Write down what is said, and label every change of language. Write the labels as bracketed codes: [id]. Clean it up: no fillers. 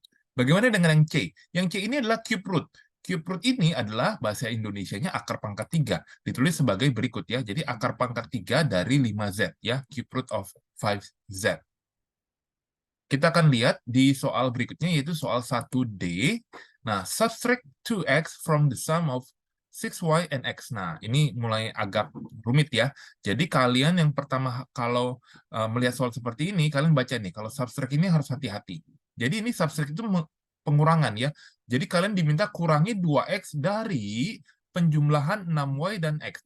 [id] Bagaimana dengan yang C? Yang C ini adalah cube root. Cube root ini adalah bahasa Indonesianya akar pangkat 3. Ditulis sebagai berikut ya. Jadi akar pangkat 3 dari 5Z ya. [en] Cube root of 5Z. [id] Kita akan lihat di soal berikutnya yaitu soal 1D. [en] Nah, subtract 2x from the sum of 6y and x. [id] Nah, ini mulai agak rumit ya. Jadi kalian yang pertama kalau melihat soal seperti ini, kalian baca nih, kalau subtract ini harus hati-hati. Jadi ini subtract itu pengurangan ya. Jadi kalian diminta kurangi 2x dari penjumlahan 6y dan x.